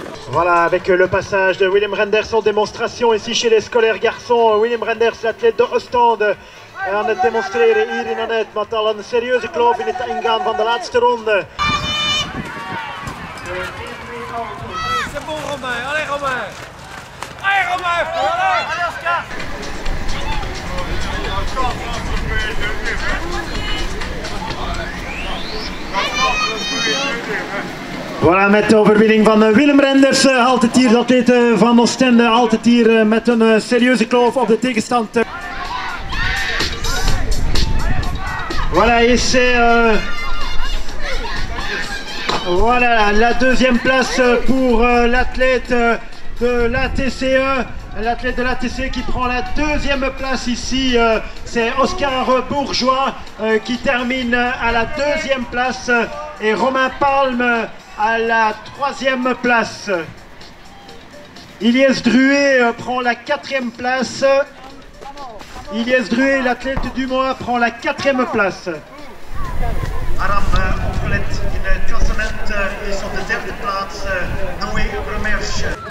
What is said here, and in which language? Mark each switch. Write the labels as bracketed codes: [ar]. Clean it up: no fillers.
[fr] Voilà, avec le passage de Willem Renders en démonstration ici chez les scolaires garçons. [nl] Willem Renders, [fr] l'athlete de Oostende, [nl] aan het demonstreren hier in Annette, met al een serieuze kloof in het ingaan van de laatste ronde. [fr] C'est bon Romain, allez Romain! Allez Romain! Allez Oscar! [nl] Voilà, met de overwinning van Willem Renders haalt het hier, de atleet van Oostende, haalt het hier met een serieuze kloof op de tegenstand. [fr] Voilà, et c'est voilà, la deuxième place pour l'athlète de l'ATCE. L'athlète de l'ATCE qui prend la deuxième place ici, c'est Oscar Bourgeois qui termine à la deuxième place et Romain Palme à la troisième place. Ilyes Druet prend la quatrième place. Ilyes Druet, l'athlète du mois, prend la quatrième place. [nl] Aram opgelet in het klassement is op de derde plaats Noé Romersch.